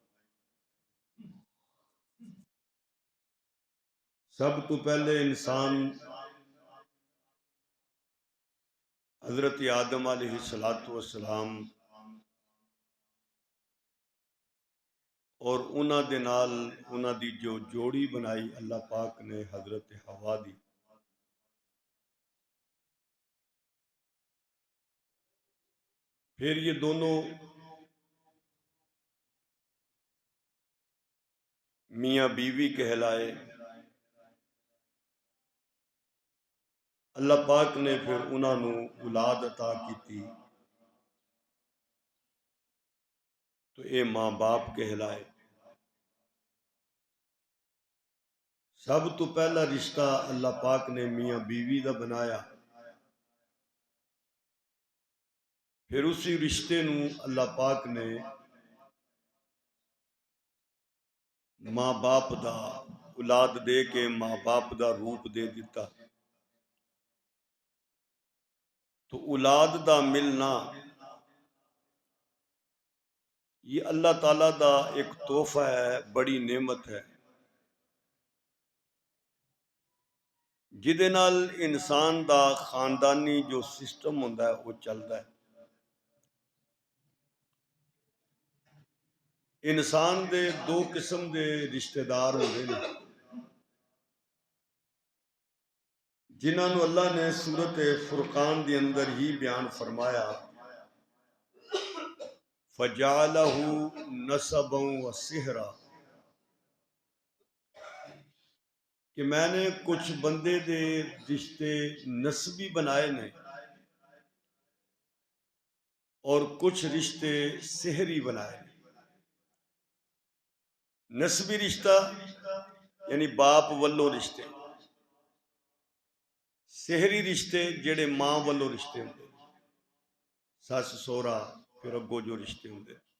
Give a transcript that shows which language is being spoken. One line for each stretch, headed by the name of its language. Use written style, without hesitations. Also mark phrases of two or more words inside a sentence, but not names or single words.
Punjabi: سب تو پہلے انسان حضرت آدم
Arabic: علیہ السلام
Punjabi: اور انہاں دے نال انہاں دی جو جوڑی بنائی اللہ پاک نے حضرت حوا دی۔
Urdu: پھر یہ دونوں میاں بیوی کہلائے۔
Punjabi: اللہ پاک نے پھر انہاں نو اولاد عطا کیتی تو اے ماں باپ کہلائے۔ سب تو پہلا رشتہ اللہ پاک نے میاں بیوی دا بنایا، پھر اسی رشتے نو اللہ پاک نے ماں باپ دا اولاد دے کے ماں باپ دا روپ دے دیتا۔ تو اولاد دا ملنا یہ اللہ تعالیٰ دا ایک تحفہ ہے، بڑی نعمت ہے، جدے نال انسان دا خاندانی جو سسٹم ہوندا ہے وہ چلدا ہے۔ انسان دے دو قسم دے رشتہ دار ہوندے نے جنہاں نو اللہ نے سورۃ فرقان دے اندر ہی بیان فرمایا،
Arabic: فَجَعَلَهُ نَسَبًا وَصِهْرًا،
Punjabi: کہ میں نے کچھ بندے دے رشتے نسبی بنائے نے اور کچھ رشتے سحری بنائے نے۔ نسبی رشتہ یعنی باپ ولو رشتے، سحری رشتے جڑے ماں ولو رشتے ہوندے، سس سورا پھر اگو جو رشتے ہوندے،